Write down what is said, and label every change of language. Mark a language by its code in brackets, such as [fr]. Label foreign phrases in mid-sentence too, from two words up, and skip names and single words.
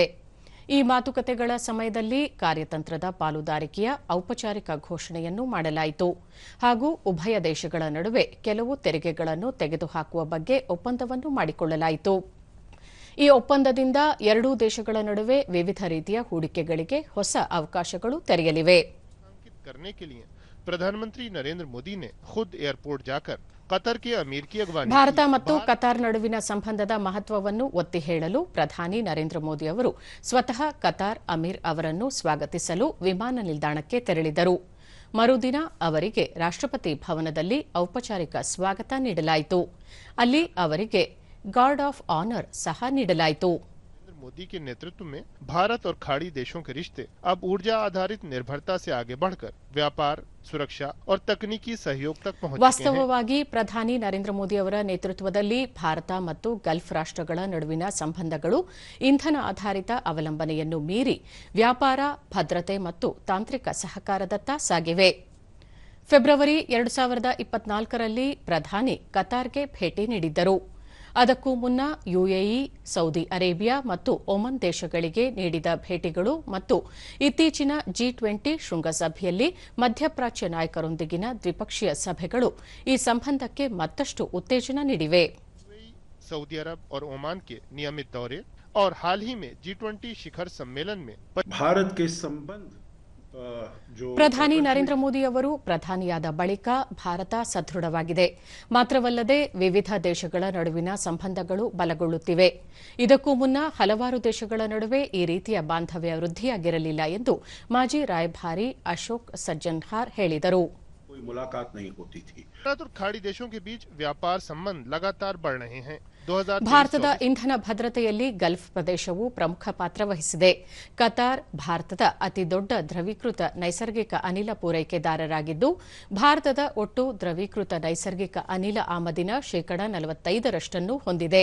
[kn] ಈ ಮಾತುಕತೆಗಳ ಸಮಯದಲ್ಲಿ ಕಾರ್ಯತಂತ್ರದ ಪಾಲುದಾರಿಕೆಯ ಔಪಚಾರಿಕ ಘೋಷಣೆಯನ್ನು ಮಾಡಲಾಯಿತು ಹಾಗೂ ಉಭಯ ದೇಶಗಳ ನಡುವೆ ಕೆಲವು ತೆರಿಗೆಗಳನ್ನು ತೆಗೆದುಹಾಕುವ ಬಗ್ಗೆ ಒಪ್ಪಂದವನ್ನು ಮಾಡಿಕೊಳ್ಳಲಾಯಿತು. ಈ ಒಪ್ಪಂದದಿಂದ ಎರಡೂ ದೇಶಗಳ ನಡುವೆ ವಿವಿಧ ರೀತಿಯ ಹೂಡಿಕೆಗಳಿಗೆ ಹೊಸ ಅವಕಾಶಗಳು ತೆರೆಯಲಿವೆ. [hi] ಪ್ರಧಾನಮಂತ್ರಿ ನರೇಂದ್ರ ಮೋದಿ ने खुद एयरपोर्ट जाकर कतर के अमीर की अगवानी [kn] ಭಾರತ ಮತ್ತು ಕತಾರ್ ನಡುವಿನ ಸಂಬಂಧದ ಮಹತ್ವವನ್ನು ಒತ್ತಿ ಹೇಳಲು ಪ್ರಧಾನಿ ನರೇಂದ್ರ ಮೋದಿ ಅವರು ಸ್ವತಃ ಕತಾರ್ ಅಮೀರ್ ಅವರನ್ನು ಸ್ವಾಗತಿಸಲು ವಿಮಾನ ನಿಲ್ದಾಣಕ್ಕೆ ತೆರಳಿದರು. ಮರುದಿನ ಅವರಿಗೆ ರಾಷ್ಟ್ರಪತಿ ಭವನದಲ್ಲಿ ಔಪಚಾರಿಕ ಸ್ವಾಗತ ನೀಡಲಾಯಿತು. ಅಲ್ಲಿ ಅವರಿಗೆ [en] guard of honour [kn] सह ನೀಡಲಾಯಿತು. [hi] मोदी के नेतृत्व में भारत और खाड़ी देशों के रिश्ते अब ऊर्जा आधारित निर्भरता से आगे बढ़कर व्यापार, सुरक्षा और तकनीकी सहयोग तक पहुंच चुके हैं. [kn] ವಾಸ್ತವವಾಗಿ ಪ್ರಧಾನಿ ನರೇಂದ್ರ ಮೋದಿ ಅವರ ನೇತೃತ್ವದಲ್ಲಿ ಭಾರತ ಮತ್ತು ಗಲ್ಫ್ ರಾಷ್ಟ್ರಗಳ ನಡುವಿನ ಸಂಬಂಧಗಳು ಇಂಧನ ಆಧಾರಿತ ಅವಲಂಬನೆಯನ್ನು ಮೀರಿ ವ್ಯಾಪಾರ, ಭದ್ರತೆ ಮತ್ತು ತಾಂತ್ರಿಕ ಸಹಕಾರದತ್ತ ಸಾಗಿವೆ. ಫೆಬ್ರವರಿ 2024ರಲ್ಲಿ ಪ್ರಧಾನಿ ಕತಾರ್ಗೆ ಭೇಟಿ ನೀಡಿದ್ದರು. ಅದಕ್ಕೂ ಮುನ್ನ ಯುಎಇ, ಸೌದಿ ಅರೇಬಿಯಾ ಮತ್ತು ಒಮನ್ ದೇಶಗಳಿಗೆ ನೀಡಿದ ಭೇಟಿಗಳು ಮತ್ತು ಇತ್ತೀಚಿನ G20 ಶೃಂಗಸಭೆಯಲ್ಲಿ ಮಧ್ಯಪ್ರಾಚ್ಯ ನಾಯಕರೊಂದಿಗಿನ ದ್ವಿಪಕ್ಷೀಯ ಸಭೆಗಳು ಈ ಸಂಬಂಧಕ್ಕೆ ಮತ್ತಷ್ಟು ಉತ್ತೇಜನ ನೀಡಿವೆ. [hi] सऊदी अरब और ओमान के नियमित दौरे और हाल ही में G20 शिखर सम्मेलन में भारत के संबंध [kn] ಪ್ರಧಾನಿ ನರೇಂದ್ರ ಮೋದಿ ಅವರು ಪ್ರಧಾನಿಯಾದ ಬಳಿಕ ಭಾರತ ಸದೃಢವಾಗಿದೆ. ಮಾತ್ರವಲ್ಲದೆ ವಿವಿಧ ದೇಶಗಳ ನಡುವಿನ ಸಂಬಂಧಗಳು ಬಲಗೊಳ್ಳುತ್ತಿವೆ. ಇದಕ್ಕೂ ಮುನ್ನ ಹಲವಾರು ದೇಶಗಳ ನಡುವೆ ಈ ರೀತಿಯ ಬಾಂಧವ್ಯ ವೃದ್ಧಿಯಾಗಿರಲಿಲ್ಲ ಎಂದು ಮಾಜಿ ರಾಯಭಾರಿ ಅಶೋಕ್ ಸಜ್ಜನ್ಹಾರ್ ಹೇಳಿದರು. [hi] कोई मुलाकात नहीं होती थी. भारत और खाड़ी देशों के बीच व्यापार संबंध लगातार बढ़ रहे हैं. [kn] ಭಾರತದ ಇಂಧನ ಭದ್ರತೆಯಲ್ಲಿ ಗಲ್ಫ್ ಪ್ರದೇಶವು ಪ್ರಮುಖ ಪಾತ್ರ ವಹಿಸಿದೆ. ಕತಾರ್ ಭಾರತದ ಅತಿದೊಡ್ಡ ದ್ರವೀಕೃತ ನೈಸರ್ಗಿಕ ಅನಿಲ ಪೂರೈಕೆದಾರರಾಗಿದ್ದು, ಭಾರತದ ಒಟ್ಟು ದ್ರವೀಕೃತ ನೈಸರ್ಗಿಕ ಅನಿಲ ಆಮದಿನ ಶೇಕಡಾ 45ರಷ್ಟನ್ನು ಹೊಂದಿದೆ.